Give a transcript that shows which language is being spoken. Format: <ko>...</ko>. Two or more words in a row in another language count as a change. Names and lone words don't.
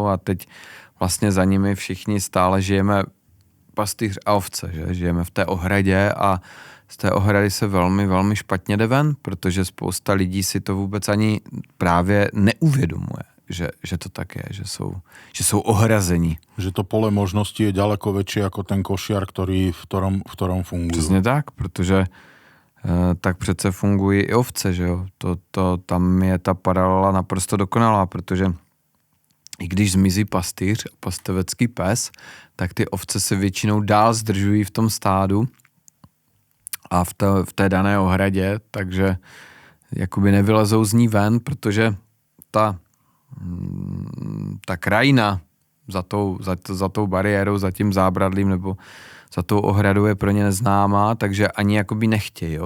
<cs>A teď vlastně za nimi všichni stále žijeme pastýř a ovce, že? Žijeme v té ohradě a z té ohrady se velmi, velmi špatně jde ven, protože spousta lidí si to vůbec ani právě neuvědomuje, že to tak je, že jsou ohrazení.</cs> <sk>Že to pole možností je ďaleko väčšie ako ten košiar, v ktorom fungujú.</sk> <cs>Přesně tak, protože tak přece fungují i ovce, že jo. Tam je ta paralela naprosto dokonalá, protože i když zmizí pastýř a pastevecký pes, tak ty ovce se většinou dál zdržují v tom stádu a v té dané ohradě, takže jakoby nevylezou z ní ven, protože ta krajina za tou bariérou, za tím zábradlím nebo za tou ohradou je pro ně neznámá, takže ani jakoby nechtějí, jo?</cs>